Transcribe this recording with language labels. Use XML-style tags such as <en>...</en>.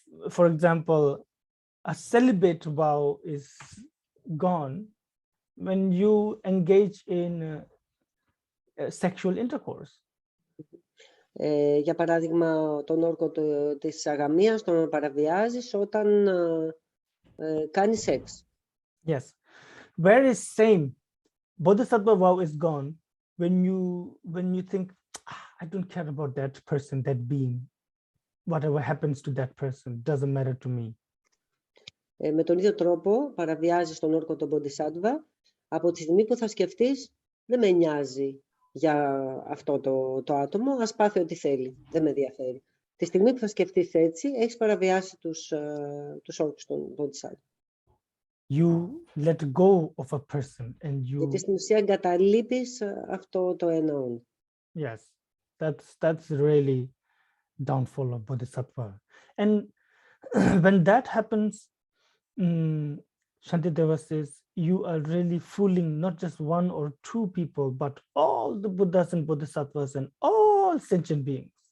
<en>For example, a celibate vow is gone when you engage in sexual intercourse.</en> <el>Για παράδειγμα, τον όρκο της αγαμίας τον παραβιάζεις όταν κάνεις σεξ.</el> <en>Yes. Whereas same, Bodhisattva vow is gone when you think, I don't care about that person, that being. Whatever happens to that person doesn't matter to me.</en> <el>Με τον ίδιο τρόπο παραβιάζεις τον όρκο του Bodhisattva από τη στιγμή που θα σκεφτείς, δεν με νοιάζει για αυτό το άτομο, ας πάθει ό,τι θέλει, δεν με ενδιαφέρει. Τη στιγμή που θα σκεφτείς έτσι, έχεις παραβιάσει τους όρκους των Bodhisattva.</el> <en>You let go of a person and you...</en> <el>Γιατί στην ουσία εγκαταλείπεις αυτό το ένα όν.</el> <en>Yes, that's really downfall of Bodhisattva. And when that happens, Shantideva says, you are really fooling not just one or two people, but all the Buddhas and Bodhisattvas and all sentient beings.</en>